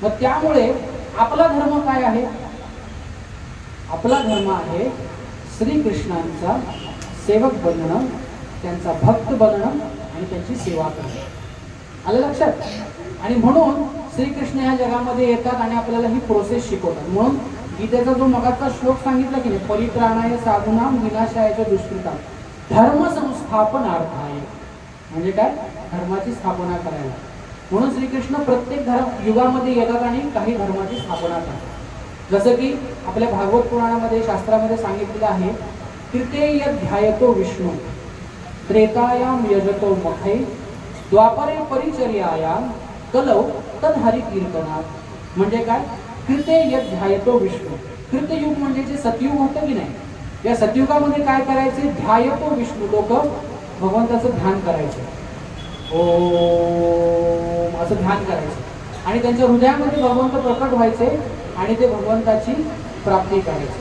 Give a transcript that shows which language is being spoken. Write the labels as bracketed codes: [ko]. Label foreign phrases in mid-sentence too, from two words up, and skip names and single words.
[mr] मग त्यामुळे आपला धर्म काय आहे? आपला धर्म आहे श्रीकृष्णांचा सेवक बनणं, त्यांचा भक्त बनणं आणि त्यांची सेवा करणं. आलं लक्षात? आणि म्हणून श्रीकृष्ण ह्या जगामध्ये येतात आणि आपल्याला ही प्रोसेस शिकवतात. म्हणून गीतेचा जो मगाचा श्लोक सांगितला की नाही, [sa] परित्राणाय साधूनां विनाशाय च दुष्कृतां धर्म संस्थापनार्थाय, [mr] म्हणजे काय? धर्माची स्थापना करायला. म्हणून श्रीकृष्ण प्रत्येक युगामध्ये येतात आणि काही धर्माची स्थापना करतात. जसं की आपल्या भागवत पुराणामध्ये, शास्त्रामध्ये सांगितलेलं आहे [sa] तृतीय ध्यायतो विष्णू त्रेतायाम यजतो मखै द्वापरे परिचर्यायाम कलौ तद्हरि कीर्तनात. [mr] म्हणजे काय? [sa] तृतीय ध्यायतो विष्णू. [mr] तृतीयुग म्हणजे जे सतयुग होतं की नाही, या सतयुगामध्ये काय करायचे? [sa] ध्यायतो विष्णू. [mr] लोक भगवंताचं ध्यान करायचं, ओम असं ध्यान करायचं आणि त्यांच्या हृदयामध्ये भगवंत प्रकट व्हायचे आणि ते भगवंताची प्राप्ती करायचे.